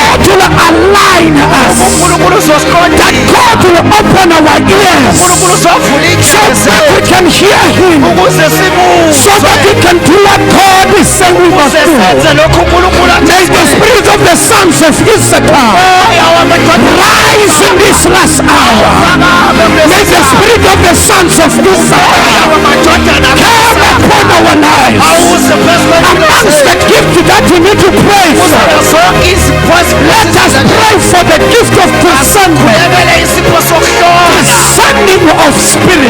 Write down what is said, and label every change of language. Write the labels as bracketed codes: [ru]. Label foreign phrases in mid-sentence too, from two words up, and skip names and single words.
[en] God will align us, [zu] unkulunkulu [en] that [zu] uzosiqondisa [en] God will open our ears [zu] unkulunkulu uzovula [en] so that we can hear Him, [zu] ukuze [en] so [zu] simuzwe [en] that we can do what God is saying we must [zu] ukuze [en] do. [zu] senze lokhu unkulunkulu [en] May the spirit of the sons of Issachar [zu] moya wamadoda [en] rise in May the spirit of the sons of Issachar come upon our lives. Amongst the gift that we need to pray for, let us pray for the gift of discernment, discerning of spirit.